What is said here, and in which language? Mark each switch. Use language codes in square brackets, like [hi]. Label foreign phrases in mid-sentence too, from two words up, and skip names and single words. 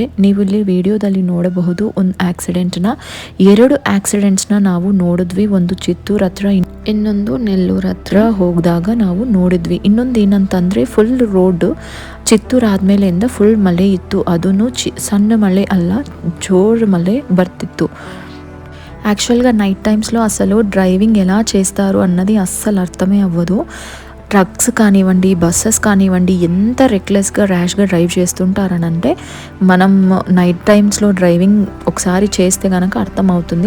[kn] ನೀವು ಇಲ್ಲಿ ವಿಡಿಯೋದಲ್ಲಿ ನೋಡಬಹುದು ಒಂದು ಆಕ್ಸಿಡೆಂಟ್ನ, 2 ಆಕ್ಸಿಡೆಂಟ್ಸ್ನ ನಾವು ನೋಡಿದ್ವಿ. ಒಂದು ಚಿತ್ತೂರು ಹತ್ರ, ಇನ್ನೊಂದು ನೆಲ್ಲೂರು ಹತ್ರ ಹೋಗಿದಾಗ ನಾವು ನೋಡಿದ್ವಿ. ಇನ್ನೊಂದು ಏನಂತಂದರೆ ಫುಲ್ ರೋಡ್ ಚಿತ್ತೂರು ಆದಮೇಲೆಯಿಂದ ಫುಲ್ ಮಳೆ ಇತ್ತು. ಅದೂ ಸಣ್ಣ ಮಳೆ ಅಲ್ಲ, ಜೋರು ಮಳೆ ಬರ್ತಿತ್ತು. [te] యాక్చువల్గా [en] night timesలో [te] అసలు డ్రైవింగ్ ఎలా చేస్తారు అన్నది అస్సలు అర్థమే అవ్వదు. ట్రక్స్ కానివ్వండి, బస్సెస్ కానివ్వండి, ఎంత రెక్లెస్గా ర్యాష్గా డ్రైవ్ చేస్తుంటారనంటే మనం [en] night timesలో [te] డ్రైవింగ్ ఒకసారి చేస్తే కనుక అర్థమవుతుంది.